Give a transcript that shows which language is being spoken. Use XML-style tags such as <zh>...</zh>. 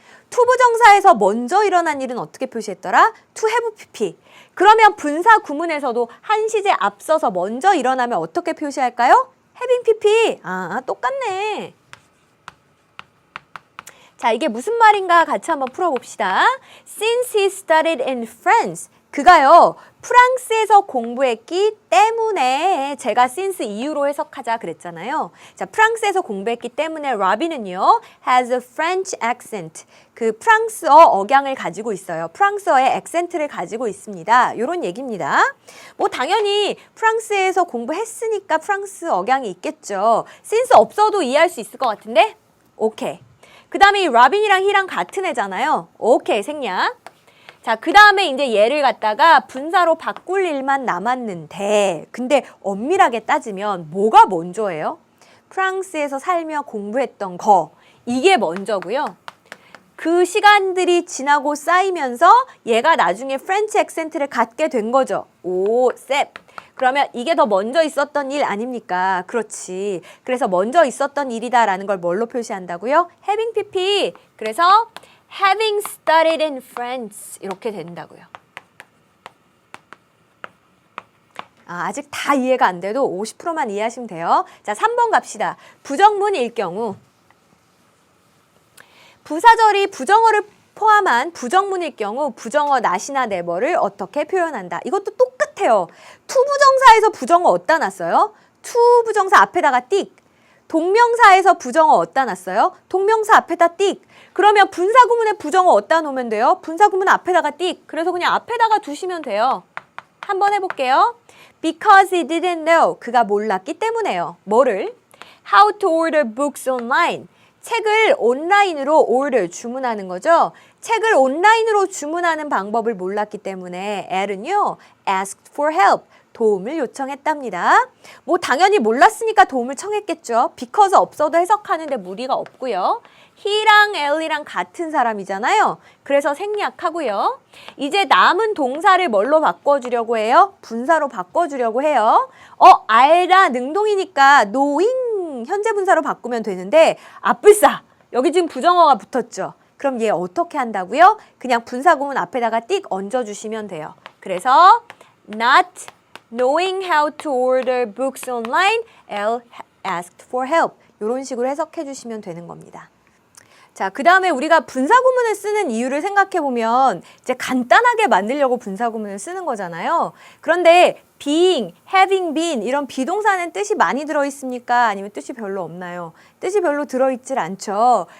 <ko>투부정사에서 먼저 일어난 일은 어떻게 표시했더라?</ko> <en>to have pp.</en> <ko>그러면 분사 구문에서도 한 시제 앞서서 먼저 일어나면 어떻게 표시할까요? having pp. 아, 똑같네. 자, 이게 무슨 말인가 같이 한번 풀어봅시다.</ko> <en>Since he studied in France.</en> <ko>그가요, 프랑스에서 공부했기 때문에 제가 since 이유로 해석하자 그랬잖아요. 자, 프랑스에서 공부했기 때문에 로빈은요,</ko> <en>has a French accent.</en> <ko>그 프랑스어 억양을 가지고 있어요. 프랑스어의 액센트를 가지고 있습니다. 이런 얘기입니다. 뭐 당연히 프랑스에서 공부했으니까 프랑스 억양이 있겠죠. since 없어도 이해할 수 있을 것 같은데? 오케이. 그 다음에 로빈이랑 히랑 같은 애잖아요. 오케이, 생략. 자, 그 다음에 이제 얘를 갖다가 분사로 바꿀 일만 남았는데, 근데 엄밀하게 따지면 뭐가 먼저예요? 프랑스에서 살며 공부했던 거, 이게 먼저고요. 그 시간들이 지나고 쌓이면서 얘가 나중에 프렌치 액센트를 갖게 된 거죠. 오, 셉. 그러면 이게 더 먼저 있었던 일 아닙니까? 그렇지. 그래서 먼저 있었던 일이다라는 걸 뭘로 표시한다고요?</ko> <en>having pp. 그래서 having studied in France</en> <ko>이렇게 된다고요. 아직 다 이해가 안 돼도 50%만 이해하시면 돼요. 자, 3번 갑시다. 부정문일 경우 부사절이 부정어를 포함한 부정문일 경우 부정어 not이나 never를 어떻게 표현한다. 이것도 똑같아요. to 부정사에서 부정어 어디다 놨어요? to 부정사 앞에다가 띡. 동명사에서 부정어 어디다 놨어요? 동명사 앞에다 띡. 그러면 분사구문에 부정어 어디다 놓으면 돼요? 분사구문 앞에다가 띡. 그래서 그냥 앞에다가 두시면 돼요. 한번 해볼게요.</ko> <en>Because he didn't know.</en> <ko>그가 몰랐기 때문에요. 뭐를?</ko> <en>How to order books online.</en> <ko>책을 온라인으로 order, 주문하는 거죠. 책을 온라인으로 주문하는 방법을 몰랐기 때문에 L은요,</ko> <en>asked for help.</en> <ko>도움을 요청했답니다. 뭐 당연히 몰랐으니까 도움을 청했겠죠. because 없어도 해석하는데 무리가 없고요. he랑 L이랑 같은 사람이잖아요. 그래서 생략하고요. 이제 남은 동사를 뭘로 바꿔주려고 해요? 분사로 바꿔주려고 해요. 알다 능동이니까 knowing 현재 분사로 바꾸면 되는데 앞불사 여기 지금 부정어가 붙었죠. 그럼 얘 어떻게 한다고요? 그냥 분사구문 앞에다가 띡 얹어주시면 돼요.</ko> <en>그래서 not knowing how to order books online, L asked for help.</en> <ko>이런 식으로 해석해 주시면 되는 겁니다. 자, 그 다음에 우리가 분사구문을 쓰는 이유를 생각해보면 이제 간단하게 만들려고 분사구문을 쓰는 거잖아요. 그런데 being, having been 이런 비동사는 뜻이 많이 들어있습니까? 아니면 뜻이 별로 없나요? 뜻이 별로 들어있질 않죠.</ko>